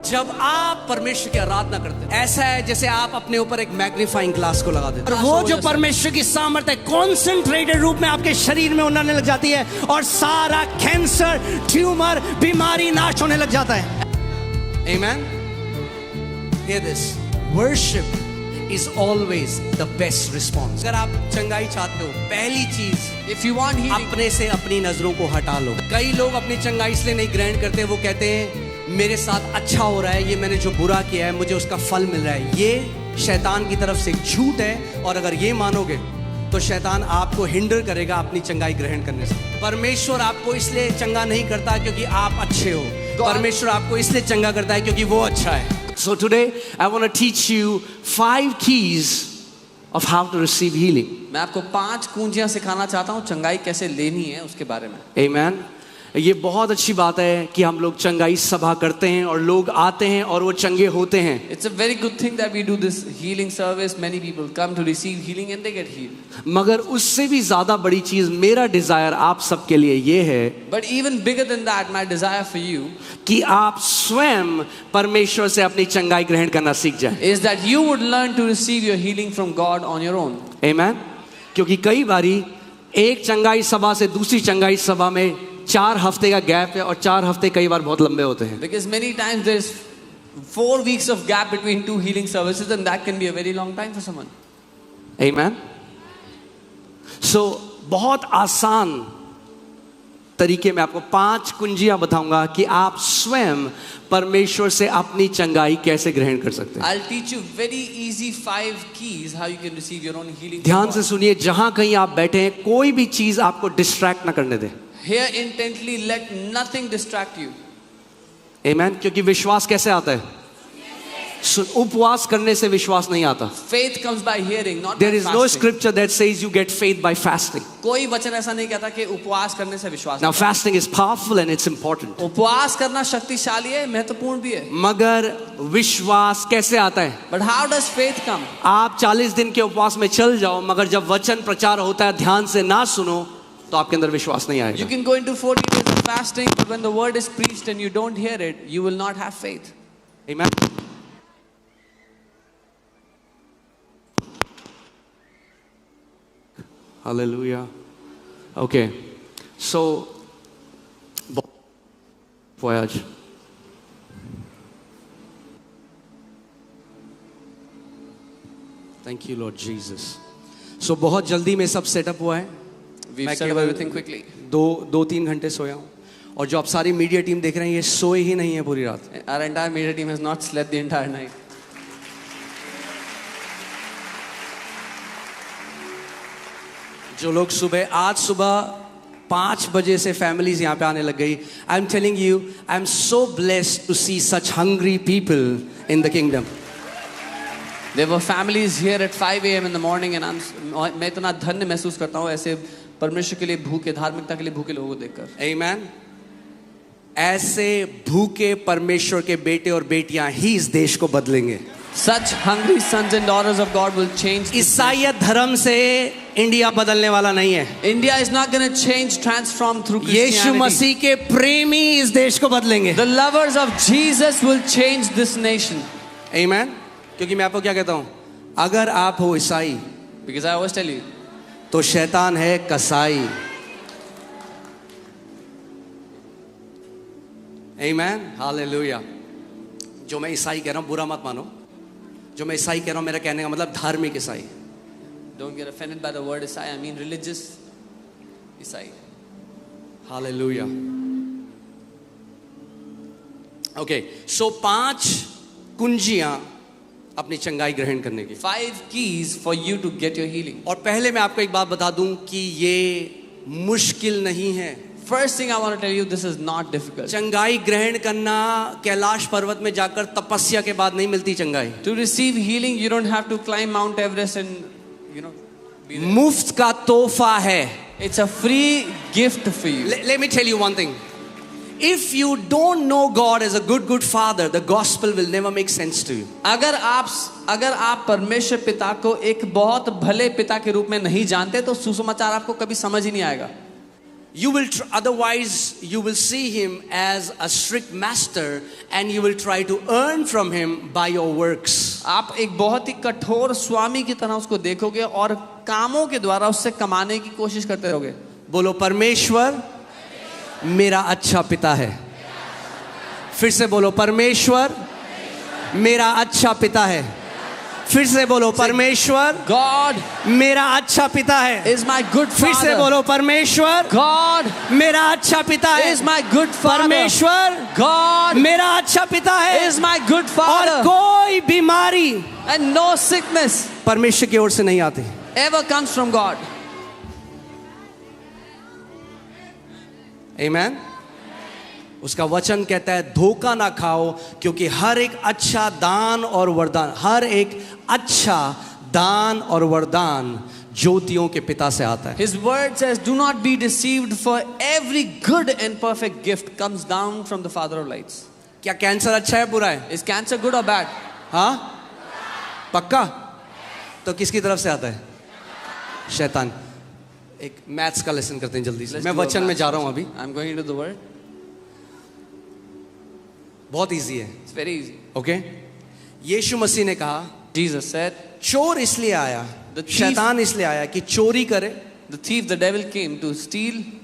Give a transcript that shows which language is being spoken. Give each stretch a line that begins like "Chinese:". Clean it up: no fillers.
Hindi: जब आप परमेश्वर की आराधना करते हैं, ऐसा है जैसे आप अपने ऊपर एक मैग्नीफाइंग ग्लास को लगा देते हैं, और वो जो परमेश्वर की सामर्थ्य कॉन्सेंट्रेटेड रूप में आपके शरीर में उड़ने लग जाती है, और सारा कैंसर, ट्यूमर, बीमारी नाश होने लग जाता है।
English: Amen. Hear this. Worship is always the best response.
Hindi: अगर आप चंगाई चाहते हो, पहली चीज,
English: if you want healing,
Hindi: अपने से अपनी नजरों को हटा लो। कई लोग अपनी चंगाई इसलिए नहीं ग्रहण करते, वो कहते हैं मेरे साथ अच्छा हो रहा है, ये मैंने जो बुरा किया है मुझे उसका फल मिल रहा है। ये शैतान की तरफ से एक झूठ है, और अगर ये मानोगे तो शैतान आपको हिंडर करेगा अपनी चंगाई ग्रहण करने से। परमेश्वर आपको इसलिए चंगा नहीं करता क्योंकि आप अच्छे हो, परमेश्वर आपको इसलिए चंगा करता है क्योंकि वो अच्छा है।
English: So today I want to teach you 5 keys of how to receive healing.
Hindi: मैं आपको 5 कुंजियां सिखाना चाहता हूँ चंगाई कैसे लेनी है उसके बारे में।
English: Amen.
Hindi: ये बहुत अच्छी बात है कि हम लोग चंगाई सभा करते हैं और लोग आते हैं और वो चंगे होते हैं।
English: It's a very good thing that we do this healing service. Many people come to receive healing and they get healed.
Hindi: मगर उससे भी ज्यादा बड़ी चीज मेरा डिजायर आप सबके लिए ये है,
English: But even bigger than that, my desire for you
Hindi: कि आप स्वयं परमेश्वर से अपनी चंगाई ग्रहण करना सीख जाएं।
English: is that you would learn to receive your healing from God on your own. Amen.
Hindi: क्योंकि कई बारी एक चंगाई सभा से दूसरी चंगाई सभा में 4 हफ्ते का गैप है, और 4 हफ्ते कई बार बहुत लंबे होते हैं।
English: Because many times there's 4 weeks of gap between 2 healing services, and that can be a very long time for someone. Amen.
Hindi: So बहुत आसान तरीके में आपको 5 कुंजियां बताऊंगा कि आप स्वयं परमेश्वर से अपनी चंगाई कैसे ग्रहण कर सकते हैं।
English: I'll teach you very easy 5 keys how you can receive your own healing.
Hindi: ध्यान से सुनिए, जहां कहीं आप बैठे हैं कोई भी चीज आपको डिस्ट्रैक्ट ना करने दे।
English: Hear intently, let nothing distract you. Amen.
Hindi: क्योंकि विश्वास कैसे आता है? उपवास करने से विश्वास नहीं आता।
English: Faith comes by hearing, not There by is fasting. no scripture that says you get faith by fasting.
Hindi: कोई वचन ऐसा नहीं कहता कि उपवास करने से विश्वास।
English: Now fasting is powerful and it's important.
Hindi: उपवास करना शक्तिशाली है, महत्वपूर्ण भी है। मगर विश्वास कैसे आता है?
English: But how does faith come?
Hindi: आप 40 दिन के उपवास में चल जाओ, मगर जब वचन प्रचार होता है ध्यान से ना सुनो, तो आपके अंदर विश्वास नहीं
English: You
Hindi: आएगा।
English: can go into 40 days of fasting, but when the word is preached and you don't hear it, you will not have faith. Amen. Hallelujah. Okay. So voyage. Thank you Lord Jesus.
Hindi: So बहुत जल्दी में सब setup हुआ है।
English: We've set up everything quickly.
Hindi: 2-3 घंटे सोया हूँ, और जो आप सारी मीडिया टीम देख रहे हैं ये सोए ही नहीं है पूरी रात।
English: Our entire media team has not slept the entire night.
Hindi: जो लोग आज सुबह 5 बजे से फैमिलीज यहाँ पे आने लग गई।
English: I am telling you, I am so blessed to see such hungry people in the kingdom. There were families here at 5 a.m. in the morning, and
Hindi: मैं इतना धन्य महसूस करता हूँ ऐसे परमेश्वर के लिए भूखे, धार्मिकता के लिए भूखे लोगों को देखकर।
English: Amen.
Hindi: ऐसे भूखे परमेश्वर के बेटे और बेटियां ही इस देश को बदलेंगे।
English: Such hungry sons and daughters of God will change.
Hindi: ईसाईयत धर्म से इंडिया बदलने वाला नहीं है।
English: India is not going to change, transform through Christianity.
Hindi: यीशु मसीह के प्रेमी इस देश को बदलेंगे।
English: The lovers of Jesus will change this nation. Amen.
Hindi: क्योंकि मैं आपको क्या कहता हूँ, अगर आप हो ईसाई,
English: Because I always tell you,
Hindi: तो शैतान है कसाई।
English: Amen. Hallelujah.
Hindi: जो मैं ईसाई कह रहा हूँ बुरा मत मानो, जो मैं ईसाई कह रहा हूँ मेरा कहने का मतलब धार्मिक ईसाई।
English: don't get offended by the word Isai. I mean religious Isai. Hallelujah.
Hindi: Okay, so 5 कुंजियां अपनी चंगाई ग्रहण करने की।
English: 5 keys for you to get your healing.
Hindi: और पहले मैं आपको एक बात बता दूं कि ये मुश्किल नहीं है।
English: First thing I want to tell you, this is not difficult.
Hindi: चंगाई ग्रहण करना कैलाश पर्वत में जाकर तपस्या के बाद नहीं मिलती चंगाई।
English: To receive healing, you don't have to climb Mount Everest and, be there.
Hindi: मुफ्त का तोहफा है।
English: It's a free gift for you. Let me tell you one thing. If you don't know God as a good father, the gospel will never make sense to you.
Hindi: अगर आप परमेश्वर पिता को एक बहुत भले पिता के रूप में नहीं जानते, तो सुसमाचार आपको कभी समझ ही नहीं आएगा।
English: otherwise you will see him as a strict master and you will try to earn from him by your works.
Hindi: आप एक बहुत ही कठोर स्वामी की तरह उसको देखोगे और कामों के द्वारा उससे कमाने की कोशिश करते रहोगे. बोलो परमेश्वर मेरा अच्छा पिता है. फिर से बोलो परमेश्वर मेरा अच्छा पिता है. फिर से बोलो परमेश्वर
English: God
Hindi: मेरा अच्छा पिता है.
English: is my good
Hindi: फिर से
English: father.
Hindi: बोलो परमेश्वर
English: God
Hindi: मेरा अच्छा पिता है.
English: is my good father.
Hindi: परमेश्वर
English: God
Hindi: मेरा अच्छा पिता है.
English: is my good
Hindi: और
English: father.
Hindi: कोई बीमारी
English: And no sickness
Hindi: परमेश्वर की ओर से नहीं आती.
English: ever comes from God.
Hindi: आमेन. उसका वचन कहता है धोखा ना खाओ क्योंकि हर एक अच्छा दान और वरदान, हर एक अच्छा दान और वरदान ज्योतियों के पिता से आता है.
English: His word says, do not be deceived, for every good and perfect gift comes down from the Father of lights.
Hindi: क्या कैंसर अच्छा है बुरा है?
English: Is cancer good or bad?
Hindi: हाँ पक्का. तो किसकी तरफ से आता है? शैतान. एक मैथ्स का लेसन करते हैं जल्दी से. मैं वचन में जा रहा हूं अभी.
English: I'm going into the word.
Hindi: बहुत इजी है.
English: It's very easy.
Hindi: ओके. यीशु मसीह ने कहा
English: Jesus said,
Hindi: चोर इसलिए आया,
English: The thief-
Hindi: शैतान इसलिए आया कि चोरी करे,
English: the thief, the devil came to steal,